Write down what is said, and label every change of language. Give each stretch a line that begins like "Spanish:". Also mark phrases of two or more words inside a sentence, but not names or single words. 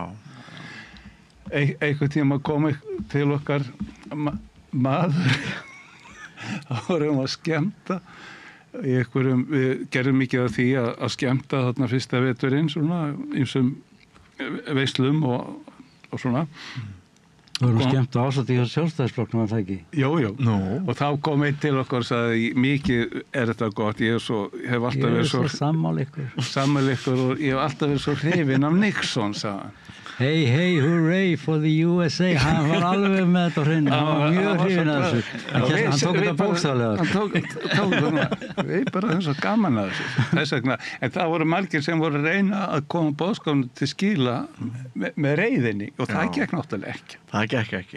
Icelandic: Einhvern tíma kom til okkar maður þá vorum að skemmta við gerðum mikið af því að skemmta þarna fyrsta veturinn svona ýmsum veislum og svona. Þú voru skemmt á ásatt í Sjálfstæðisflokknum, var það ekki? Jú. Og þá kom einn til okkur og sagði, mikið er þetta gott, ég hef alltaf verið svo sammála ykkur og ég hef alltaf verið svo hrifinn af Nixon, sagði hann.
English: Hey, hooray for the USA.
Icelandic: Hann var alveg með þetta á hreinu. Hann var mjög hrifinn af þessu. Hann tók þetta bókstaflega. Hann tók þetta, við bara þess að gaman að þessu. Þess vegna, en það voru margir sem voru að reyna að koma boðskapnum til skila með reiðinni og það gekk náttúrulega ekki. Það gekk ekki.